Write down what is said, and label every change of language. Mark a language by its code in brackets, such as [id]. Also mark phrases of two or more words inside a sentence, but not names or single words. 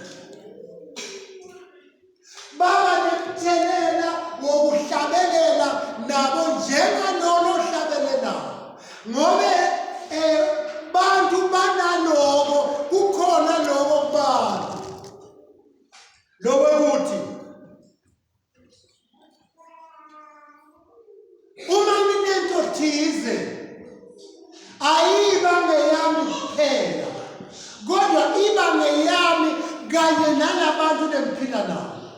[ss] baba nemthelela wokuhlabelela nabo njengalolo hlabelela, ngobe bantu banaloko, kukhona loko bantu lobo ukuthi uma nginento thize ayiba ngeyami kuphela, kodwa iba ngeyami kanye nalabantu lengiphila nabo.